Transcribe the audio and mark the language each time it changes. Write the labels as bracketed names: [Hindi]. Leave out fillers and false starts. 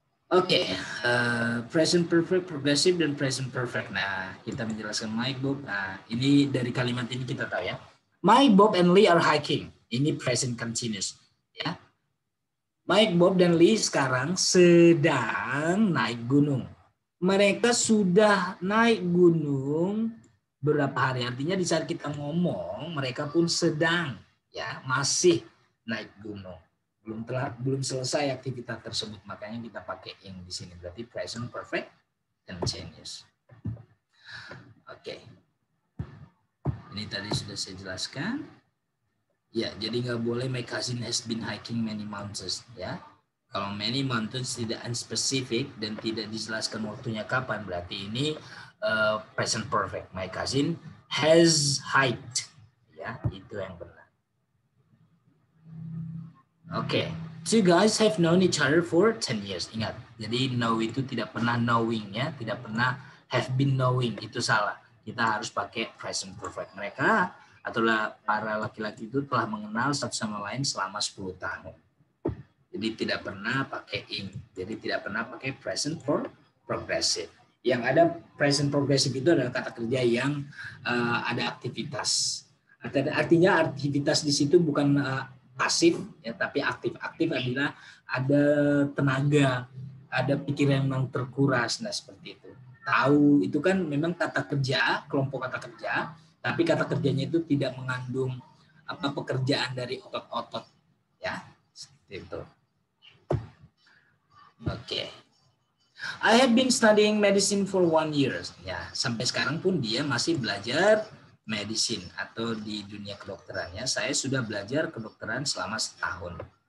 [Indonesian] Oke, present perfect, progressive, dan present perfect. Nah, kita menjelaskan Mike, Bob. Nah, ini dari kalimat ini kita tahu ya. [English] Mike, Bob, and Lee are hiking. [Indonesian] Ini [English] present continuous. [Indonesian] Ya. Mike, Bob, dan Lee sekarang sedang naik gunung. Mereka sudah naik gunung berapa hari. Artinya di saat kita ngomong, mereka pun sedang ya masih naik gunung. Belum selesai aktivitas tersebut, makanya kita pakai in di sini. Berarti present perfect continuous. Oke. Ini tadi sudah saya jelaskan. Ya, jadi nggak boleh [English] my cousin has been hiking many mountains [Indonesian] ya. Kalau many mountains tidak unspecific dan tidak dijelaskan waktunya kapan, berarti ini present perfect. [English] My cousin has hiked. Ya, [Indonesian] itu yang benar. Oke. [English] Two guys have known each other for 10 years. [Indonesian] Ingat, jadi know itu tidak pernah knowing ya, tidak pernah have been knowing, itu salah. Kita harus pakai present perfect. Mereka atau para laki-laki itu telah mengenal satu sama lain selama 10 tahun. Jadi tidak pernah pakai in. Jadi tidak pernah pakai present progressive. Yang ada present progressive itu adalah kata kerja yang ada aktivitas. Artinya aktivitas di situ bukan pasif, ya, tapi aktif-aktif adalah ada tenaga, ada pikiran yang terkuras, nah seperti itu. Tahu itu kan memang kata kerja, kelompok kata kerja, tapi kata kerjanya itu tidak mengandung pekerjaan dari otot-otot, ya, seperti itu. Oke. [English] I have been studying medicine for 1 year. [Indonesian] Ya, sampai sekarang pun dia masih belajar medicine atau di dunia kedokterannya. Saya sudah belajar kedokteran selama setahun.